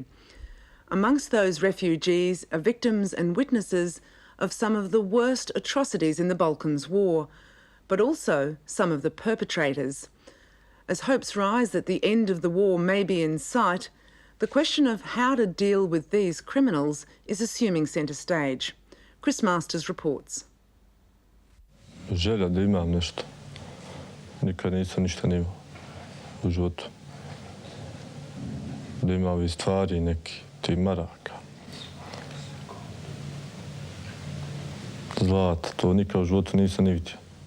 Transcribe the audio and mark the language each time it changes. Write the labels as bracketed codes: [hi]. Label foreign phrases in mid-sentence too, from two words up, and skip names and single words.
[en] Amongst those refugees are victims and witnesses of some of the worst atrocities in the Balkans War, but also some of the perpetrators. As hopes rise that the end of the war may be in sight, the question of how to deal with these criminals is assuming centre stage. Chris Masters reports. [bs] Želja da imam nešto. Nikad nisam ništa ni imao u životu. Da ima ovih stvari neki, ti maraka. Zlata, to nikad u životu nisam ni vidio.